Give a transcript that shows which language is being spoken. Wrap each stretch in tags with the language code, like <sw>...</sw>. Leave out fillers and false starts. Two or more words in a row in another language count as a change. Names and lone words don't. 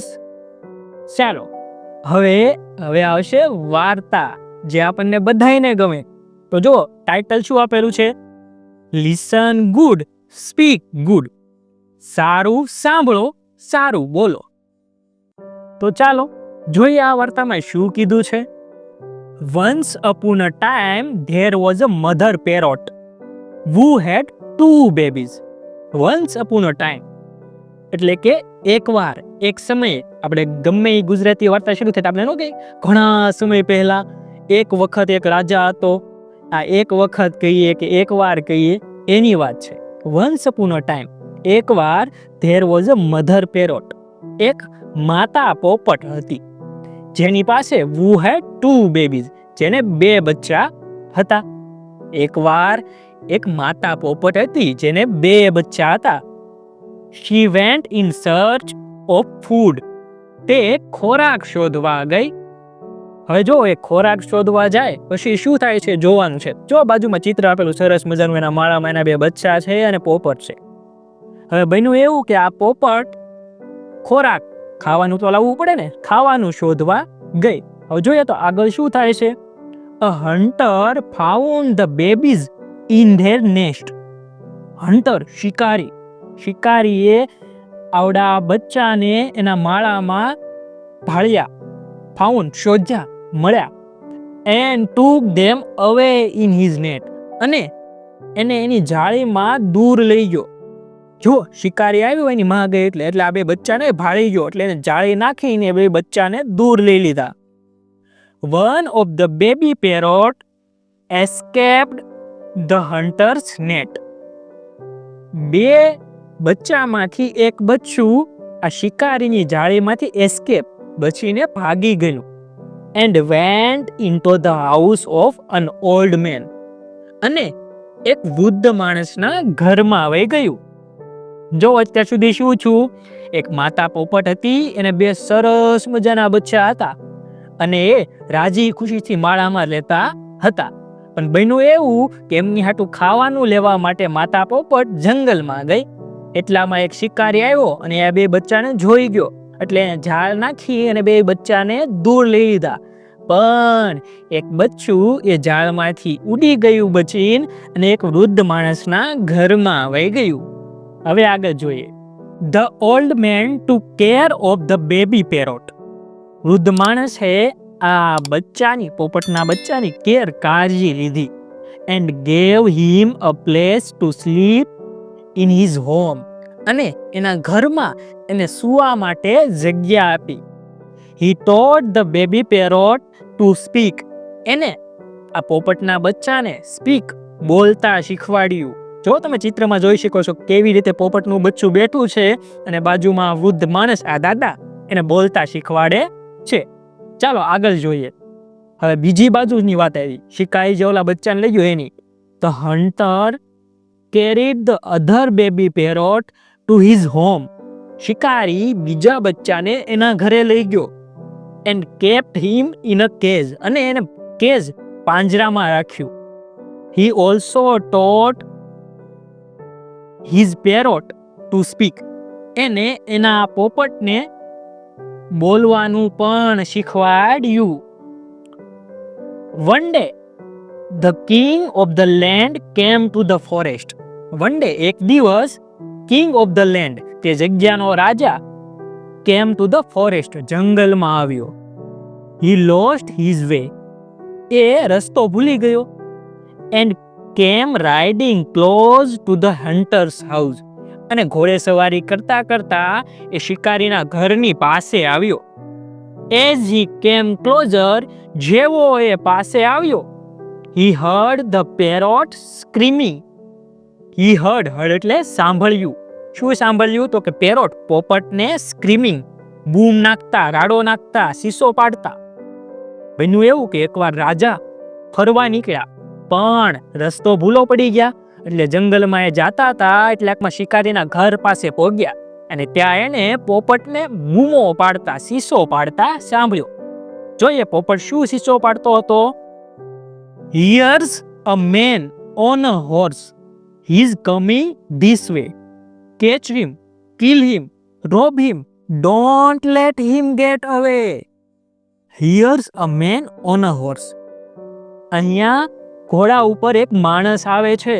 <gu>ચાલો હવે આવશે વાર્તા, જે આપણને બધાયને ગમે. તો જો ટાઇટલ શું આપેલું છે?</gu> <en>listen good, speak good.</en> <gu>સારું સાંભળો, સારું બોલો. તો ચાલો જોઈએ આ વાર્તામાં શું કીધું છે.</gu> <en>Once upon a time there was a mother parrot who had 2 babies. Once upon a time</en> <gu>એટલે કે એકવાર, એક સમયે. આપણે ગમે એ ગુજરાતી વાર્તા શરૂ થાય આપણે કે ઘણા સમય પહેલા, એક વખત એક રાજા હતો. આ એક વખત કહીએ કે એકવાર કહીએ એની વાત છે.</gu> <en>Once upon a time, એકવાર there was a mother parrot,</en> <gu>એક માતા પોપટ હતી જેની પાસે</gu> <en>who had 2 babies,</en> <gu>જેને 2 બચ્ચા હતા. એકવાર એક માતા પોપટ હતી જેને 2 બચ્ચા હતા.</gu> <en>She went in search of food.</en> <gu>તે ખોરાક શોધવા ગઈ. હવે જો એ ખોરાક શોધવા જાય પછી શું થાય છે જોવાનું છે. જો બાજુમાં ચિત્ર આપેલું સરસ મજાનું, એના માળામાં એના 2 બચ્ચા છે અને પોપટ છે. હવે બન્યું એવું કે આ પોપટ ખોરાક, ખાવાનું તો લાવવું પડે ને, ખાવાનું શોધવા ગઈ. હવે જોઈએ તો આગળ શું થાય છે.</gu> <en>A hunter found the babies in their nest.</en> <gu>હન્ટર, શિકારી. શિકારીએ આવડા બચ્ચાને એના માળામાં ભાળ્યા. ફાઉન્ડ, શોધ્યા, મળ્યા.</gu> <en>And took them away in his net.</en> <gu>અને એને એની જાળીમાં દૂર લઈ ગયો. જો શિકારી આવ્યો એની માં ગઈ એટલે આ 2 બચ્ચાને ભાળી ગયો, એટલે એને જાળી નાખીને 2 બચ્ચાને દૂર લઈ લીધા.</gu> <en>One of the baby parrot escaped the hunter's net.</en> <gu>2 બચ્ચામાંથી એક બચ્ચું આ શિકારીની જાળીમાંથી એસ્કેપ, બચીને ભાગી ગયું.</gu> <en>And went into the house of an old man.</en> <gu>અને એક વૃદ્ધ માણસના ઘરમાં આવી ગયું. જો અત્યાર સુધી શું છું, એક માતા પોપટ હતી, એને 2 સરસ મજાના બચ્ચા હતા અને એ રાજી ખુશીથી માળામાં લેતા હતા. પણ બન્યું એવું કે એમની હાટું ખાવાનું લેવા માટે માતા પોપટ જંગલમાં ગઈ. એટલામાં એક શિકારી આવ્યો અને આ 2 બચ્ચાને જોઈ ગયો, એટલે એને ઝાડ નાખી અને 2 બચ્ચાને દૂર લઈ લીધા. પણ એક બચ્ચું એ ઝાડમાંથી ઉડી ગયું બચીને, અને એક વૃદ્ધ માણસના ઘરમાં આવી ગયું. હવે આગળ જોઈએ.</gu> <en>The old man took care of the baby parrot.</en> <gu>વૃદ્ધ માણસે આ બચ્ચાની, પોપટના બચ્ચાની કાળજી લીધી.</gu> <en>And gave him a place to sleep in his home.</en> <gu>અને એના ઘરમાં એને સૂવા માટે જગ્યા આપી.</gu> <en>He taught the baby parrot to speak.</en> <gu>એને આ પોપટના બચ્ચાને સ્પીક, બોલતા શીખવાડ્યું. જો તમે ચિત્રમાં જોઈ શકો છો કેવી રીતે પોપટનું બચ્ચું બેઠું છે અને બાજુમાં વૃદ્ધ માણસ, આ દાદા, એને બોલતા શીખવાડે છે. ચાલો આગળ જોઈએ. હવે બીજી બાજુની વાત આવી. શિકારી જે ઓલા બચ્ચાને લઈ ગયો એની.</gu> <en>The hunter carried the other baby parrot to his home.</en> <gu>શિકારી બીજા બચ્ચાને એના ઘરે લઈ ગયો.</gu> <en>And kept him in a cage.</en> <gu>અને એને કેજ, પાંજરામાં રાખ્યું.</gu> <en>He also taught his parrot to speak.</en> <gu>એને એના પોપટને બોલવાનું પણ શીખવાડ્યું.</gu> <en>One day The king of the land came to the forest. One day,</en> <gu>એક દિવસ</gu> <en>king of the land,</en> <gu>તે જગ્યાનો રાજા,</gu> <en>came to the forest,</en> <gu>જંગલમાં આવ્યો.</gu> <en>He lost his way.</en> <gu>એ રસ્તો ભૂલી ગયો.</gu> <en>And came riding close to the hunter's house.</en> <gu>અને ઘોડે સવારી કરતા કરતા એ શિકારીના ઘરની પાસે આવ્યો.</gu> <en>As he came closer,</en> <gu>જેવો એ પાસે આવ્યો,</gu> <en>he heard the parrot screaming. He heard</en> <gu>એટલે સાંભળ્યું. શું સાંભળ્યું? તો કે પેરોટ, પોપટને સ્ક્રીમિંગ, બૂમ નાખતા, રાડો નાખતા, શીશો પાડતા. બન્યું એવું કે એકવાર રાજા ફરવા નીકળ્યા, પણ રસ્તો ભૂલો પડી ગયા. એટલે જંગલમાં એ જાતા હતા, એટલાકમાં શિકારીના ઘર પાસે પહોંચ્યા અને ત્યાં એને પોપટને બૂમો પાડતા, શીશો પાડતા સાંભળ્યો. જોઈએ પોપટ શું શીશો પાડતો હતો.</gu> <en>Here's a man on a horse. He's coming this way. Catch him, kill him, rob him. Don't let him get away. Here's a man on a horse.</en> <gu>અહીંયા ઘોડા ઉપર એક માણસ આવે છે.</gu>